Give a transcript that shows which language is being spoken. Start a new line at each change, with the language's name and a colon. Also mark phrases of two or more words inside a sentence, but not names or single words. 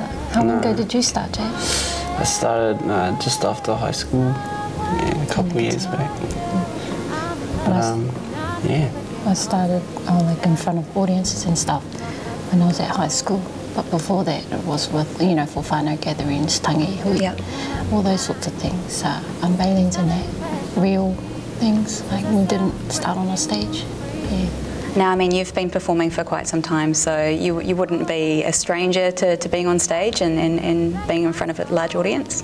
English: How long ago did you start, Jay? I started just after high school, a couple of years back. I started like in front of audiences and stuff when I was at high school. But before that, it was with, for whānau gatherings, tangi, hui, all those sorts of things. Unveilings and that, real things. Like, we didn't start on a stage. Yeah. Now, I mean, you've been performing for quite some time, so you wouldn't be a stranger to being on stage and being in front of a large audience?